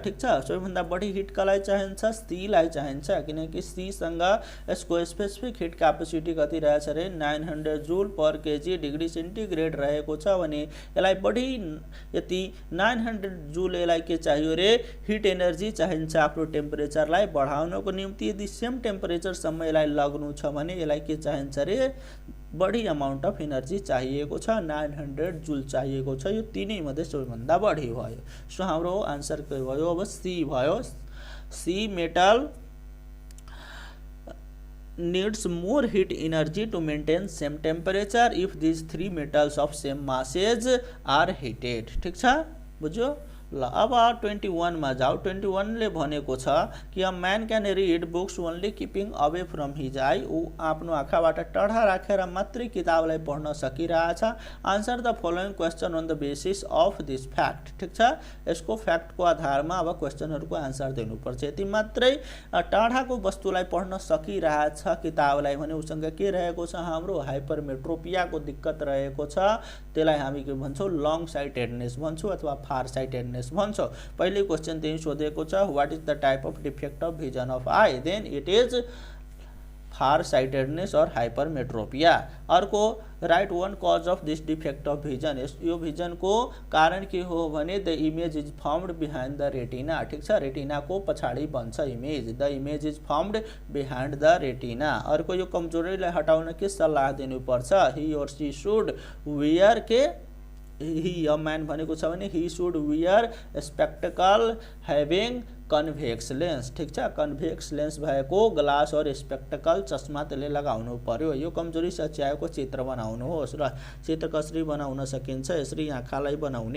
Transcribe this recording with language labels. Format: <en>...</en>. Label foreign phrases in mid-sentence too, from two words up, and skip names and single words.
<ne>ठिक छ, सबैभन्दा बढी हिट कसलाई चाहिन्छ सीलाई चाहिन्छ, किनकि सीसँग यसको</ne> <en>specific heat capacity</en> <ne>कति रहेछ रे 900</ne> <en>joule per kg degree centigrade</en> <ne>रहेको छ भने यसलाई बढी यति 900 जुल यसलाई के चाहियो रे</ne> <en>heat energy</en> <ne>चाहिन्छ आफ्नो टेम्परेचरलाई बढाउनको निम्ति। यदि सेम टेम्परेचरसम्म यसलाई लग्नु छ भने यसलाई के चाहिन्छ रे बढी</ne> <en>amount of energy</en> <ne>चाहिएको छ, 900 जुल चाहिएको छ। यो तीनै मध्ये सबैभन्दा बढी भयो। सो हाम्रो आन्सर के भयो अब सी भयो।</ne> <en>C metal needs more heat energy to maintain same temperature if these three metals of same masses are heated।</en> <ne>ठिक छ, बुझ्यो। ल अब 21 मा जाऊ। 21 ले भनेको छ कि</ne> <en>a man can read books only keeping away from his eye.</en> <ne>ऊ आफ्नो आँखाबाट टाढा राखेर मात्रै किताबलाई पढ्न सकिरहेछ।</ne> <en>answer the following question on the basis of this fact.</en> <ne>ठिक छ, यसको फ्याक्टको आधारमा अब क्वेसनहरूको आन्सर दिनुपर्छ। यति मात्रै टाढाको वस्तुलाई पढ्न सकिरहेछ किताबलाई भने उसँग के रहेको छ हाम्रो हाइपरमेट्रोपियाको दिक्कत रहेको छ। त्यसलाई हामी के भन्छौँ</ne> <en>long sightedness</en> <ne>भन्छौँ अथवा</ne> <en>far sightedness</en> <ne>भन्छौँ। पहिले क्वेसन त्यही सोधेको छ</ne> <en>what is the type of defect of vision of eye, then it is far sightedness or hypermetropia. अर्को write one cause of this defect of vision.</en> <ne>यो भिजनको कारण के हो भने</ne> <en>the image is formed behind the retina.</en> <ne>ठिक छ, रेटिनाको पछाडि बन्छ</ne> <en>image, the image is formed behind the retina.</en> <ne>अर्को यो कमजोरीलाई हटाउन के सल्लाह दिनुपर्छ,</ne> <en>he or she should wear के he a man</en> <ne>भनेको छ भने</ne> <en>he should wear spectacle having convex lens.</en> <ne>ठिक छ,</ne> <en>convex lens</en> <ne>भएको ग्लास और स्पेक्टकल चस्मा त्यसले लगाउनु पर्यो। यो कमजोरी सच्याएको चित्र बनाउनुहोस्। र चित्र कसरी बनाउन सकिन्छ, यसरी आँखालाई बनाउने।</ne>